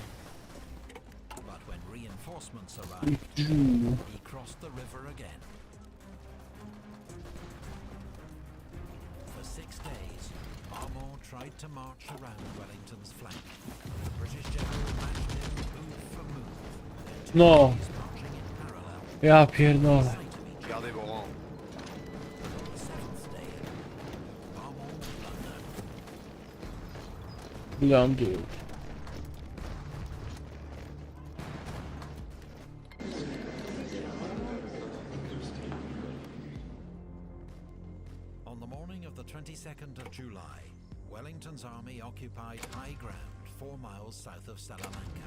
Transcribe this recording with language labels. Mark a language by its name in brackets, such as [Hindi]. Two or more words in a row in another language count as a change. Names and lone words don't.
[English] But when reinforcements arrived, he crossed the river again. For 6 days, Marmont tried to march around Wellington's flank. The British general matched him move for move. [Polish] No. [English] Marching in parallel. [Polish] Ja pierdolę. [French] Gardez vos rangs. [English] On the 7th day, Marmont blundered. On the morning of the 22nd of July, Wellington's army occupied high ground 4 miles south of Salamanca.